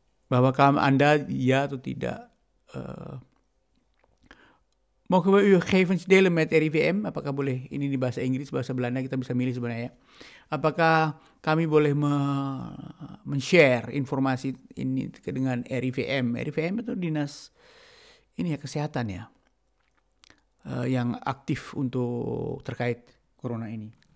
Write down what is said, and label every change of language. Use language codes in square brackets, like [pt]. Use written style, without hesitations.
[id] Bahwa Anda ya atau tidak. [nl] Mogen we uw gegevens delen met RIVM? [id] Apakah boleh? Ini di bahasa Inggris, bahasa Belanda kita bisa milih sebenarnya. Apakah kami boleh men-share informasi ini dengan RIVM? RIVM itu dinas ini ya, kesehatan ya, yang aktif untuk terkait corona ini.